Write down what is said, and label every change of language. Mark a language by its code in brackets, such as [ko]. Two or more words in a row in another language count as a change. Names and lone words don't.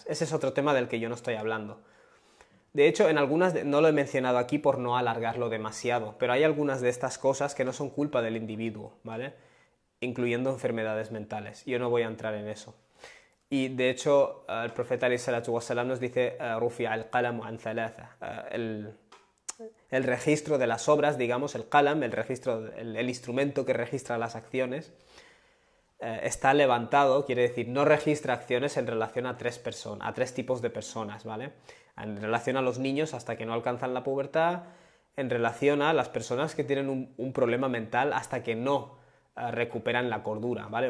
[es] Ese es otro tema del que yo no estoy hablando. De hecho, en algunas, no lo he mencionado aquí por no alargarlo demasiado, pero hay algunas de estas cosas que no son culpa del individuo, ¿vale? Incluyendo enfermedades mentales. Yo no voy a entrar en eso. Y de hecho, el profeta [ar] عليه الصلاة والسلام [es] nos dice, [ar] رفع القلم عن ثلاثة. [es] El registro de las obras, digamos, el qalam, el instrumento que registra las acciones, está levantado, quiere decir, no registra acciones en relación a tres tipos de personas, ¿vale? En relación a los niños hasta que no alcanzan la pubertad, en relación a las personas que tienen un problema mental hasta que no recuperan la cordura, ¿vale?